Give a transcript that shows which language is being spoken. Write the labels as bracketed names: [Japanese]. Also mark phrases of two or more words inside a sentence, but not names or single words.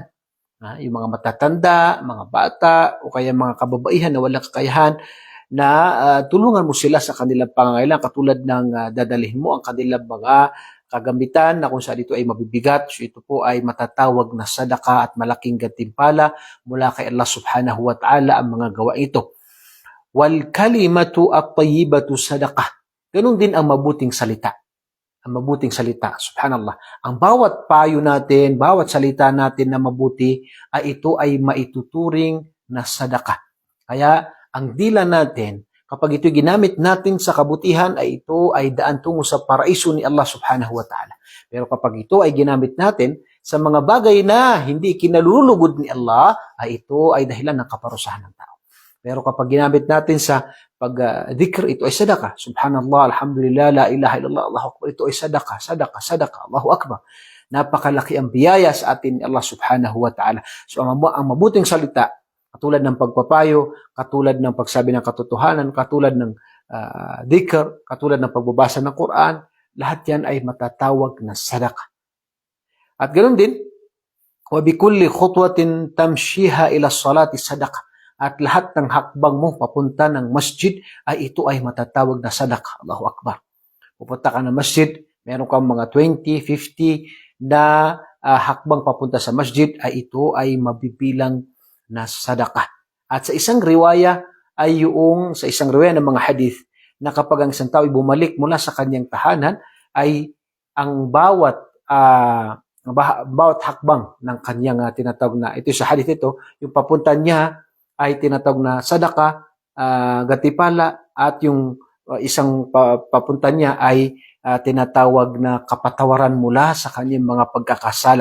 [Filipino] Yung mga matatanda, mga bata, o kaya mga kababaihan na walang kakayahan, na tulungan mo sila sa kanilang pangangailangan, katulad ng dadalhin mo ang kanilang mga kagamitan na kung saan ito ay mabibigat. So ito po ay matatawag na sadaka at malaking gantimpala mula kay Allah [Arabic] سبحانه وتعالى [Filipino] ang mga gawa ito. [Arabic] والكلمة الطيبة صدقة. [Filipino] Ganun din ang mabuting salita. Ang mabuting salita, subhanallah. Ang bawat payo natin, bawat salita natin na mabuti, ay ito ay maituturing na sadaka. Kaya ang dila natin, kapag ito ginamit natin sa kabutihan, ay ito ay daan tungo sa paraiso ni Allah [Arabic] سبحانه وتعالى. [Filipino] Pero kapag ito ay ginamit natin sa mga bagay na hindi kinalulugod ni Allah, ay ito ay dahilan ng kaparusahan ng tao. Pero kapag ginamit natin sa pag-dhikr, ito ay sadaka. [Arabic] سبحان الله، الحمد لله، لا إله إلا الله، الله أكبر. [Filipino] Ito ay sadaka, sadaka, sadaka, [Arabic] الله أكبر. [Filipino] Napakalaki ang biyaya sa atin ni Allah [Arabic] سبحانه وتعالى. [Filipino] So ang mabuting salita, katulad ng pagpapayo, katulad ng pagsabi ng katotohanan, katulad ng dhikr, katulad ng pagbabasa ng Quran, lahat yan ay matatawag na sadaka. At ganoon din, [Arabic] وبكل خطوة تمشيها إلى الصلاة صدقة. [Filipino] At lahat ng hakbang mo papunta ng masjid ay ito ay matatawag na sadaka. [Arabic] الله أكبر. [Filipino] Pupunta ka ng masjid, meron kang mga 20, 50 na hakbang papunta sa masjid, ay ito ay mabibilang na sadaka. At sa isang riwaya sa isang riwaya ng mga hadith, na kapag ang isang tao ay bumalik mula sa kanyang tahanan, ay ang bawat hakbang ng kanyang tinatawag na, ito sa hadith ito, yung papunta niya ay tinatawag na sadaka, gatipala, at yung isang papunta niya ay tinatawag na kapatawaran mula sa kanyang mga pagkakasala.